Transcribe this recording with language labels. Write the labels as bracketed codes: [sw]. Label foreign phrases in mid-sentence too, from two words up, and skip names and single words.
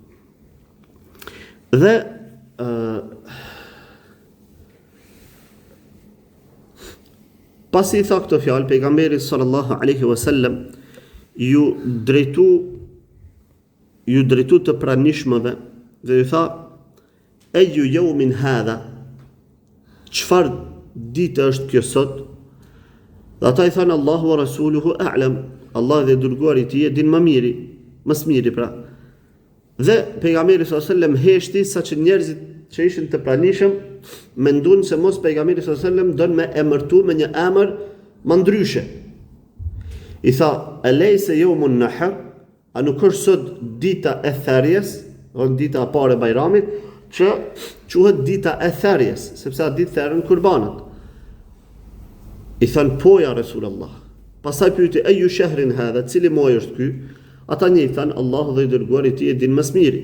[sq] Dhe pasi i tha këto fjalë, pejgamberi [ar] صلى الله عليه وسلم [sq] ju drejtu të pranishmëve dhe ju tha: [ar] "أي يوم هذا?" [sq] Çfarë ditë është kjo sot? Dhe ata i thanë: [ar] "الله ورسوله أعلم." [sq] Allah dhe dërguari i tij e din më së miri pra. Dhe pejgamberi [ar] صلى الله عليه وسلم [sq] heshti saqë njerëzit që ishin të pranishëm menduan se mos pejgamberi [ar] صلى الله عليه وسلم [sq] don me emërtu me një emër më ndryshe. I tha: [ar] "أليس يوم النحر?" [sq] A nuk është sot dita e therrjes, ose dita e parë e Bajramit, që quhet dita e therrjes, sepse atë ditë therrën kurbanët. I than: "Po [ar] يا رسول الله." [sq] Pastaj pyeti: [ar] "أي شهر هذا?" [sq] Cili muaj është ky? Ata një i thanë: "Allahu dhe i dërguari i tij e din më së miri."